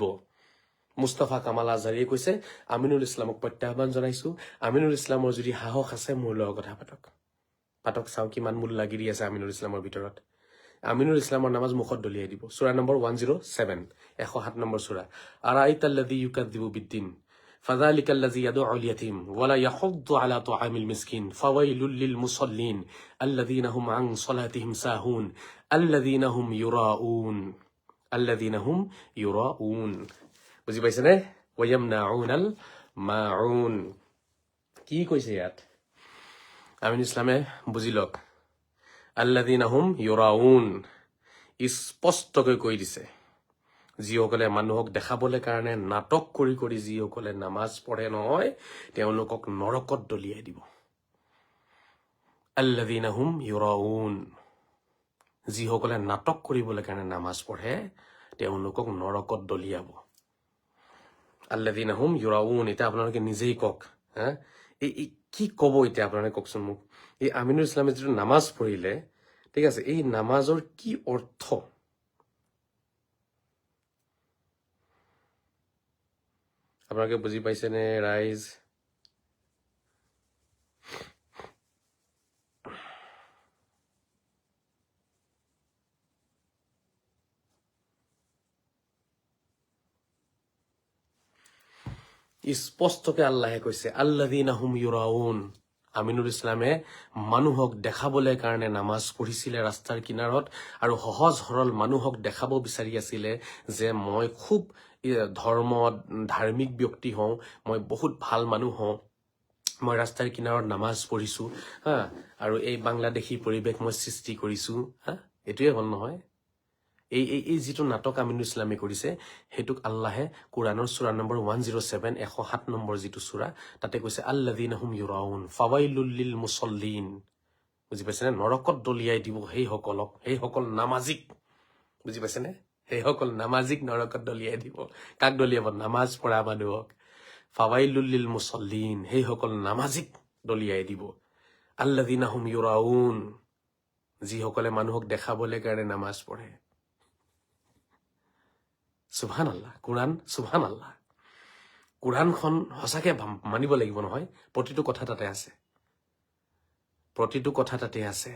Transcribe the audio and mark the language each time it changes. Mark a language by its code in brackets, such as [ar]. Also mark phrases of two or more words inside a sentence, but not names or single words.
[as] মুস্তাফা কামাল আজহাৰীয়ে কৈছে আমিনুল ইছলামক প্ৰত্যাহ্বান জনাইছো, আমিনুল ইছলামৰ যদি সাহস আছে মোৰ লগত কথা পাতক চাওঁ কিমান মুল্লাগিৰি আছে আমিনুল ইছলামৰ ভিতৰত। আমিনুল ইছলামৰ নামাজ মুখত দলিয়াই দিব। সূৰা নম্বৰ 107 107 নম্বৰ সূৰা। [ar] أرأيت الذي يكذب بالدين فذلك الذي يدعو اليتيم ولا يحض على طعام المسكين فويل للمصلين الذين هم عن صلاتهم ساهون الذين هم يراؤون [as] বুজি পাইছেনে? [ar] ويمنعون الماعون [as] কি কৈছে ইয়াত? আমিন ইছলামে বুজি লওক। [ar] الذين هم يراءون [as] স্পষ্টকৈ কৈ দিছে, যিসকলে মানুহক দেখাবলৈ কাৰণে নাটক কৰি কৰি যিসকলে নামাজ পঢ়ে নহয় তেওঁলোকক নৰকত দলিয়াই দিব। [ar] الذين هم يراءون, [as] যিসকলে নাটক কৰিবলৈ কাৰণে নামাজ পঢ়ে তেওঁলোকক নৰকত দলিয়াব। [ar] الذين هم يراءون, [as] এতিয়া আপোনালোকে নিজেই কওক। এই কি ক'ব এতিয়া আপোনালোকে কওকচোন মোক। এই আমিনুল ইছলামে যিটো নামাজ পঢ়িলে, ঠিক আছে, এই নামাজৰ কি অৰ্থ? আপোনালোকে বুজি পাইছেনে ৰাইজ? স্পষ্টকে আল্লাহে কৈছে [ar] الذين هم يراءون. [as] আমিনুল ইছলামে মানুহক দেখাবলৈ কাৰণে নামাজ পঢ়িছিলে ৰাস্তাৰ কিনাৰত, আৰু সহজ সৰল মানুহক দেখাব বিচাৰি আছিলে যে মই খুব ধাৰ্মিক ব্যক্তি হওঁ, মই বহুত ভাল মানুহ হওঁ, মই ৰাস্তাৰ কিনাৰত নামাজ পঢ়িছো আৰু এই বাংলাদেশী পৰিৱেশ মই সৃষ্টি কৰিছো। এইটোৱে হ'ল নহয়। এই যিটো নাটক আমিনুল ইছলামে কৰিছে সেইটোক আল্লাহে কোৰাণৰ সূৰা নম্বৰ 107 107 নম্বৰ যিটো সূৰা তাতে কৈছে [ar] الذين هم يراءون فويل للمصلين. [as] বুজি পাইছেনে? নৰকত দলিয়াই দিব সেইসকল নামাজিক। বুজি পাইছেনে? সেইসকল নামাজিক নৰকত দলিয়াই দিব। কাক দলিয়াব? নামাজ পঢ়া মানুহক। [ar] فويل للمصلين, [as] সেইসকল নামাজিক দলিয়াই দিব। [ar] الذين هم يراءون, [as] যিসকলে মানুহক দেখাবলৈ কাৰণে নামাজ পঢ়ে। [ar] سبحان الله. [as] কোৰআন, [ar] سبحان الله. [as] কোৰআনখন সঁচাকে মানিব লাগিব নহয়। প্ৰতিটো কথা তাতে আছে।